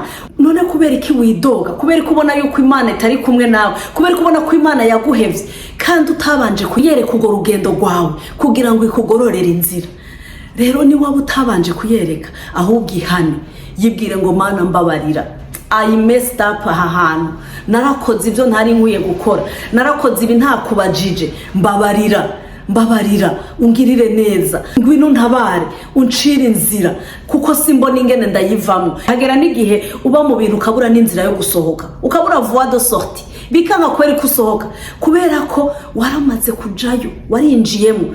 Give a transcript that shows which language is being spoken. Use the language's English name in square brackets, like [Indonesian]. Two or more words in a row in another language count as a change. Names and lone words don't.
[Rundi] None kubera iki widoga? Kubera ko ubona yuko Imana itari kumwe nawe, kubera ko ubona ko Imana yaguhevye kandi utabanje kuyereka ugo rugendo rwawe kugira ngo ikugororere inzira. Rero ni waba utabanje kuyereka, ahubwo ihane, yibwire ngo Mana mbabarira, [English] I messed up [Rundi] aha hantu, narakoze ibyo ntari nkwiye gukora, narakoze ibi ntakubajije, mbabarira ungirire neza, ngwino ntabare uncira inzira kuko simbona ingene ndayivamo. Hagera n'igihe uba mu bintu ukabura n'inzira yo gusohoka, ukabura [French] voie de sortie, [Rundi] bikanga kweri kusohoka kubera ko waramaze kujayo, warinjiyemo.